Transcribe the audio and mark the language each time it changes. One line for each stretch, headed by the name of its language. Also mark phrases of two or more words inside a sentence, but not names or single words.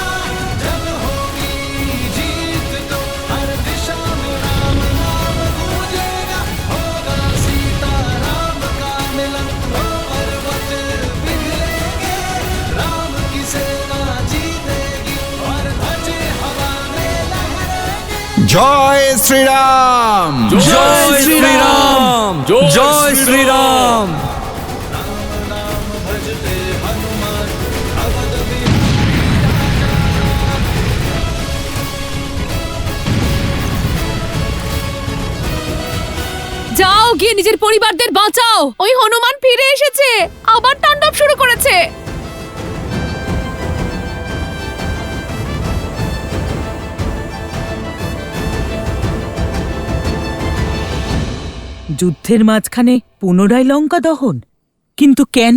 Hindi: जब होगी जीत तो हर दिशा में राम नाम गूंजेगा। होगा सीता राम का मिलन, तो पर्वत पिघलेंगे। राम की सेना जीतेगी और ध्वजे हवा में लहरेंगे।
Bangla: জয় শ্রীরাম। জয় শ্রীরাম, জয় শ্রীরাম।
Hindi: भजते हनुमान अवध में।
Bangla: যাও, গিয়ে নিজের পরিবারদের বাঁচাও। ওই হনুমান ফিরে এসেছে, আবার তাণ্ডব শুরু করেছে। যুদ্ধের মাঝখানে পুনরায় লঙ্কা দহন, কিন্তু কেন?